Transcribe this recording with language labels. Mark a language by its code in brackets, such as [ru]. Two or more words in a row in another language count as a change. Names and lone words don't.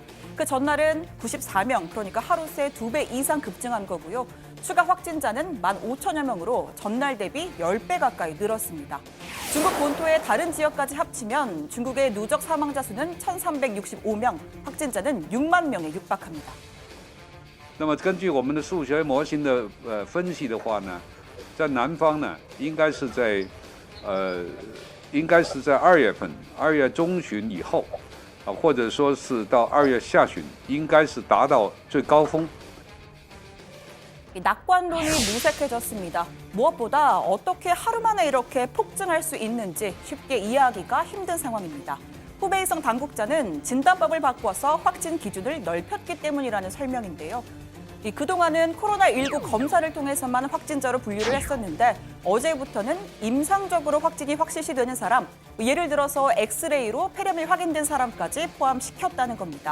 [ko] 그 전날은 94명, 그러니까 하루 새 2배 이상 급증한 거고요. 추가 확진자는 15,000여 명으로 전날 대비 10배 가까이 늘었습니다. 중국 본토의 다른 지역까지 합치면 중국의 누적 사망자 수는 1,365명, 확진자는 6만 명에 육박합니다. [zh] 那么根据我们的数学模型的分析的话呢，在南方呢，应该是在2月份，2月中旬以后，或者说是到2月下旬，应该是达到最高峰。 [ko] 낙관론이 무색해졌습니다. 무엇보다 어떻게 하루 만에 이렇게 폭증할 수 있는지 쉽게 이해하기가 힘든 상황입니다. 후베이성 당국자는 진단법을 바꿔서 확진 기준을 넓혔기 때문이라는 설명인데요. 그동안은 코로나19 검사를 통해서만 확진자로 분류를 했었는데 어제부터는 임상적으로 확진이 확실시되는 사람, 예를 들어서 엑스레이로 폐렴이 확인된 사람까지 포함시켰다는 겁니다.